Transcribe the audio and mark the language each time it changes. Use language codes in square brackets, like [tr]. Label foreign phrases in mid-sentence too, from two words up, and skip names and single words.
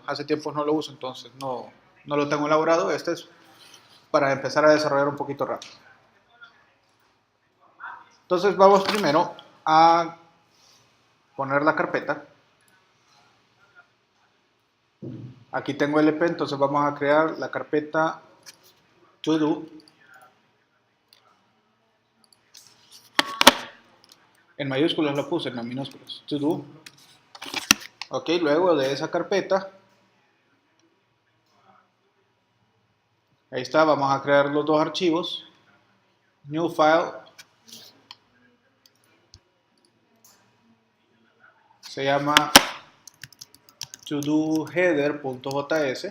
[es] Hace tiempo no lo uso, entonces no lo tengo elaborado. Este es para empezar a desarrollar un poquito rápido. Entonces vamos primero a poner la carpeta. Aquí tengo LP, entonces vamos a crear la carpeta [en] to do. [es] En mayúsculas lo puse, no en minúsculas. [en] To do. [es] Ok, luego de esa carpeta, ahí está, vamos a crear los dos archivos. [en] New file. [es] Se llama todoheader.js.